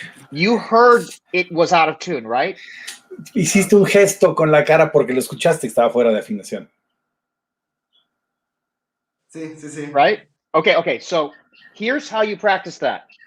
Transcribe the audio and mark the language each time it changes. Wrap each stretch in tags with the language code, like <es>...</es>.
<en>You heard it was out of tune, right?</en> <es>Hiciste un gesto con la cara porque lo escuchaste y estaba fuera de afinación. Sí.</es> <en>Right? Okay. So here's how you practice that.</en>